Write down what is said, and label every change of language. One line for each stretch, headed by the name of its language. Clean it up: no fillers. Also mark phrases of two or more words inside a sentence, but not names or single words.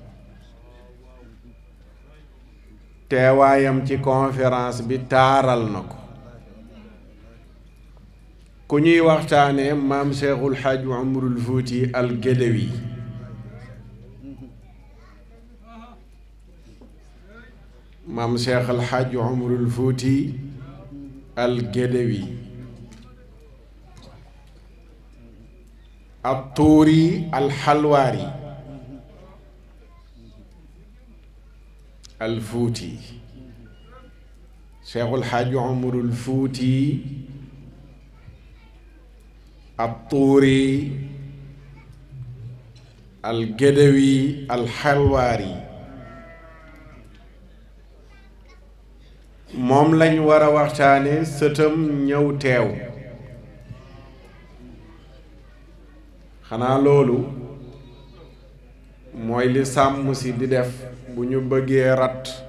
Wolof: teewaayam ci conférence bi taaral na ko ku ñuy waxtaane maam Cheikhul Hadj Umarul Fuuti al Gédéwi maam Cheikhul Hadj Umarul Fuuti al Gédéwi
Arabic: الطوري الحلواري الفوتي شيخ الحاج عمر الفوتي
Wolof: الطوري الجدوي الحلواري moom lañ war a waxtaane sëtam ñëw teew xanaa loolu mooy li sàmm si di def bu ñu bëggee rat